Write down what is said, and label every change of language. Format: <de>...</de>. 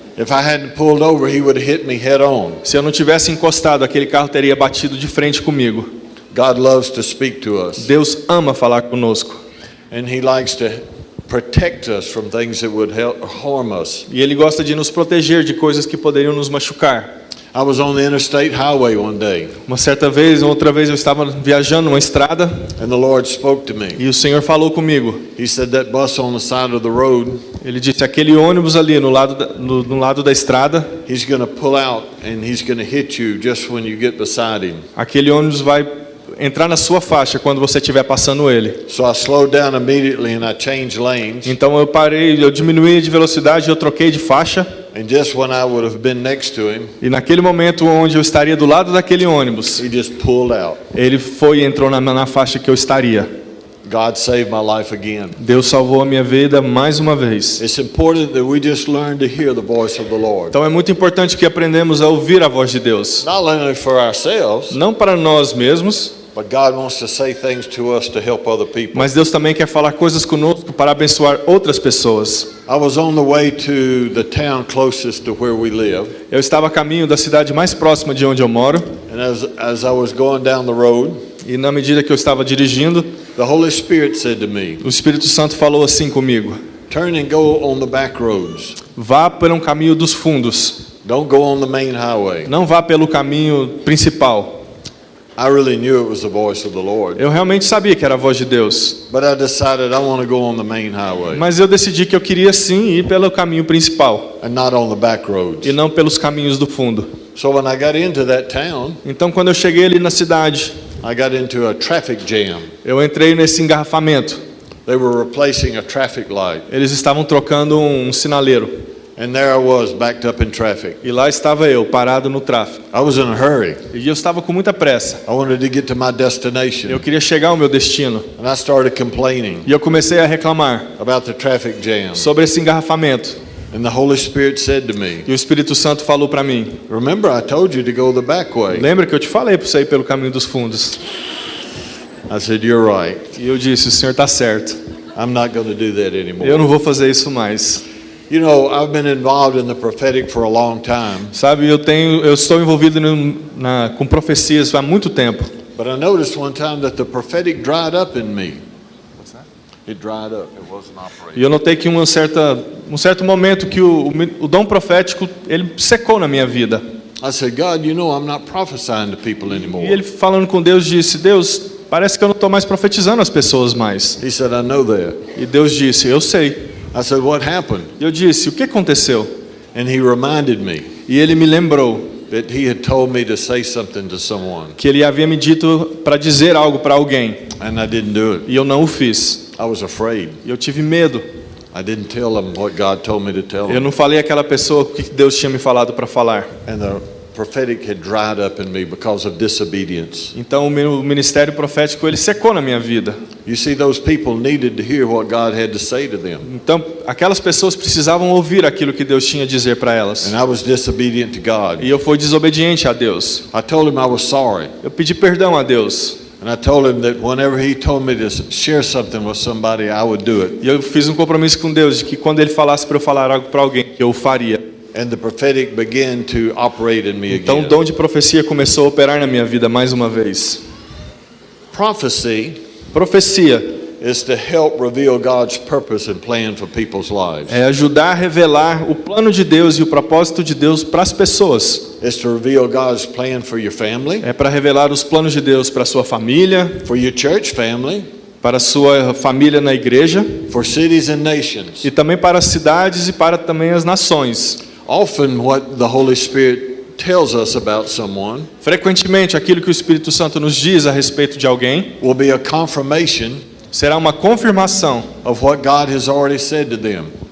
<en>If I hadn't pulled over, he would have hit me head on.</en> <pt>Se eu não tivesse encostado, aquele carro teria batido de frente comigo.</pt> <en>God loves to speak to us,</en> <pt>Deus ama falar conosco.</pt> <en>and He likes to protect us from things that would harm us.</en> <pt>E Ele gosta de nos proteger de coisas que poderiam nos machucar.</pt> <en>I was on the interstate highway one day,</en> <pt>Outra vez eu estava viajando uma estrada</pt> <en>and the Lord spoke to me.</en> <pt>e o Senhor falou comigo.</pt> <en>He said, "That bus on the side of the road,</en> <pt>Ele disse, aquele ônibus ali no lado da estrada,</pt> <en>he's going to pull out and he's going to hit you just when you get beside him."</en> <pt>aquele ônibus vai entrar na sua faixa quando você estiver passando ele.</pt> <en>So I slowed down immediately and I changed lanes.</en> <pt>Então eu parei, eu diminuí de velocidade, eu troquei de faixa.</pt> <en>And just when I would have been next to him,</en> <pt>E naquele momento onde eu estaria do lado daquele ônibus,</pt> <en>he just pulled out.</en> <pt>ele foi e entrou na faixa que eu estaria.</pt> <en>God saved my life again.</en> <pt>Deus salvou a minha vida mais uma vez.</pt> <en>It's important that we just learn to hear the voice of the Lord.</en> <pt>Então é muito importante que aprendamos a ouvir a voz de Deus.</pt> <en>Not only for ourselves,</en> <pt>Não para nós mesmos,</pt> <en>but God wants to say things to us to help other people.</en> <pt>mas Deus também quer falar coisas conosco para abençoar outras pessoas.</pt> <en>I was on the way to the town closest to where we live,</en> <pt>Eu estava a caminho da cidade mais próxima de onde eu moro,</pt> <en>and as I was going down the road,</en> <pt>e na medida que eu estava dirigindo,</pt> <en>the Holy Spirit said to me,</en> <pt>o Espírito Santo falou assim comigo:</pt> <en>"Turn and go on the back roads.</en> <pt>vá por um caminho dos fundos,</pt> <en>Don't go on the main highway."</en> <pt>não vá pelo caminho principal.</pt> <en>I really knew it was the voice of the Lord,</en> <pt>Eu realmente sabia que era a voz de Deus,</pt> <en>but I decided I want to go on the main highway</en> <pt>mas eu decidi que eu queria sim ir pelo caminho principal</pt> <en>and not on the back roads.</en> <pt>e não pelos caminhos do fundo.</pt> <en>So when I got into that town,</en> <pt>Então quando eu cheguei ali na cidade,</pt> <en>I got into a traffic jam.</en> <pt>eu entrei nesse engarrafamento.</pt> <en>They were replacing a traffic light,</en> <pt>Eles estavam trocando um sinaleiro.</pt> <en>and there I was backed up in traffic.</en> <pt>E lá estava eu, parado no tráfego.</pt> <en>I was in a hurry.</en> <pt>E eu estava com muita pressa.</pt> <en>I wanted to get to my destination,</en> <pt>Eu queria chegar ao meu destino.</pt> <en>and I started complaining</en> <pt>E eu comecei a reclamar</pt> <en>about the traffic jam.</en> <pt>sobre esse engarrafamento.</pt> <en>And the Holy Spirit said to me,</en> <pt>E o Espírito Santo falou para mim:</pt> <en>"Remember, I told you to go the back way."</en> <pt>lembra que eu te falei para você ir pelo caminho dos fundos?</pt> <en>I said, "You're right.</en> <pt>E eu disse: o senhor está certo.</pt> <en>I'm not going to do that anymore."</en> <pt>Eu não vou fazer isso mais.</pt> <en>You know, I've been involved in the prophetic for a long time,</en> <pt>Sabe, eu estou envolvido com profecias há muito tempo.</pt> <en>but I noticed one time that the prophetic dried up in me. What's that? It dried up. It wasn't operating.</en> <pt>E eu notei que um certo momento que o dom profético ele secou na minha vida.</pt> <en>I said, "God, you know I'm not prophesying to people anymore."</en> <pt>E ele falando com Deus disse: Deus, parece que eu não estou mais profetizando às pessoas mais.</pt> <en>He said, "I know that."</en> <pt>E Deus disse: eu sei.</pt> <en>I said, "What happened?"</en> <pt>E eu disse: o que aconteceu?</pt> <en>And he reminded me</en> <pt>E ele me lembrou</pt> <en>that he had told me to say something to someone,</en> <pt>que ele havia me dito para dizer algo para alguém.</pt> <en>and I didn't do it.</en> <pt>E eu não o fiz.</pt> <en>I was afraid.</en> <pt>E eu tive medo.</pt> <en>I didn't tell him what God told me to tell</en> <pt>Eu</pt> <en>him.</en> <pt>não falei àquela pessoa o que Deus tinha me falado para falar.</pt> <en>And the prophetic had dried up in me because of disobedience.</en> <pt>Então o ministério profético ele secou na minha vida.</pt> <en>You see, those people needed to hear what God had to say to them.</en> <pt>Então, aquelas pessoas precisavam ouvir aquilo que Deus tinha a dizer para elas.</pt> <en>And I was disobedient to God.</en> <pt>E eu fui desobediente a Deus.</pt> <en>I told him I was sorry.</en> <pt>Eu pedi perdão a Deus.</pt> <en>And I told him that whenever he told me to share something with somebody, I would do it.</en> <pt>E eu fiz um compromisso com Deus de que quando Ele falasse para eu falar algo para alguém, eu faria.</pt> <en>And the prophetic began to operate in me</en> <pt>Então o</pt> <en>again.</en> <pt>dom de profecia começou a operar na minha vida mais uma vez.</pt> <en>Prophecy</en> <pt>Profecia</pt> <en>is to help reveal God's purpose and plan for people's lives.</en> <pt>é ajudar a revelar o plano de Deus e o propósito de Deus para as pessoas.</pt> <en>It's to reveal God's plan for your family,</en> <pt>É para revelar os planos de Deus para a sua família,</pt> <en>for your church family,</en> <pt>para a sua família na igreja</pt> <en>for cities and nations.</en> <pt>e também para as cidades e para também as nações.</pt> <en>Often what the Holy Spirit tells us about someone</en> <pt>Frequentemente, aquilo que o Espírito Santo nos diz a respeito de alguém</pt> <en>will be a confirmation</en> <pt>será uma confirmação</pt> <en>of what God has already said to them.</en>